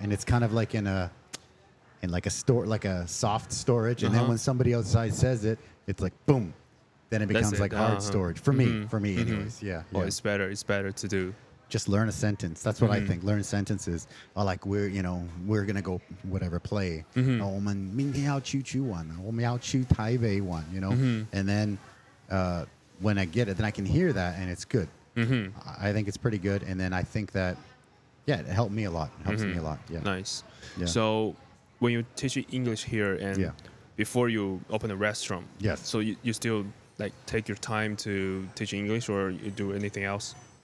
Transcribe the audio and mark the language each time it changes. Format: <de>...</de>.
<en>And it's kind of like in like a store, like a soft storage. And then when somebody outside says it, it's like boom. Then it becomes like hard storage for me. Anyways. Yeah. Well, it's better to do. Just learn a sentence. That's what I think. Learn sentences. Or like we're gonna go whatever play.</en> <zh>我们明天要出去玩，我们要去台北玩.</zh> <en>And then when I get it, then I can hear that, and it's good. I think it's pretty good, and then I think that, it helped me a lot. It helps me a lot. Yeah. Nice. Yeah. So when you teach English here, and before you open a restaurant, so you still like take your time to teach English, or you do anything else?</en>